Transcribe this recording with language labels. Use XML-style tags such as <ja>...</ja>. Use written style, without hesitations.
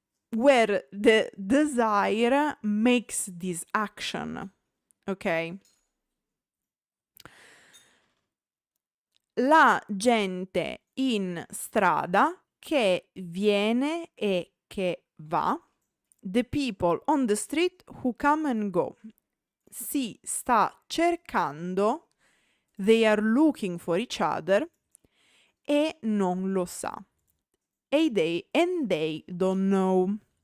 <en>Where the desire makes this action, ok?</en> <it>La gente in strada che viene e che va.</it> <en>The people on the street who come and go.</en> <it>Si sta cercando,</it> <en>they are looking for each other,</en> <it>e non lo sa.</it> <en>And they don't know.</en>